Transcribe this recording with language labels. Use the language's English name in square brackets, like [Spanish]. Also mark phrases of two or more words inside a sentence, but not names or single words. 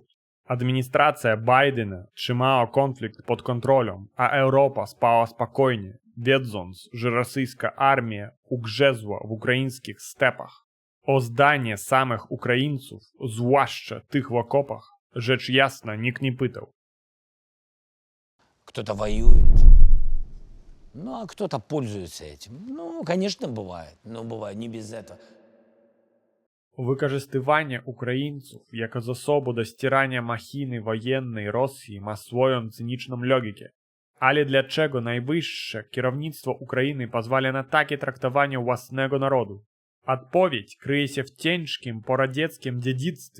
[Polish] Administracja Bidena trzymała konflikt pod kontrolą, a Europa spała spokojnie, wiedząc, że rosyjska armia ugrzezła w ukraińskich stepach. O zdanie samych Ukraińców, zwłaszcza tych w okopach, rzecz jasna nikt nie pytał. [Russian] Кто-то воюет, ну а кто-то пользуется этим. Ну, конечно, бывает, но бывает не без этого. [Polish] Wykorzystywanie Ukraińców jako zasobu do ścierania machiny wojennej Rosji ma swoją cyniczną logikę. Ale dlaczego najwyższe kierownictwo Ukrainy pozwala na takie traktowanie własnego narodu? Odpowiedź kryje się w ciężkim poradzieckim dziedzictwie.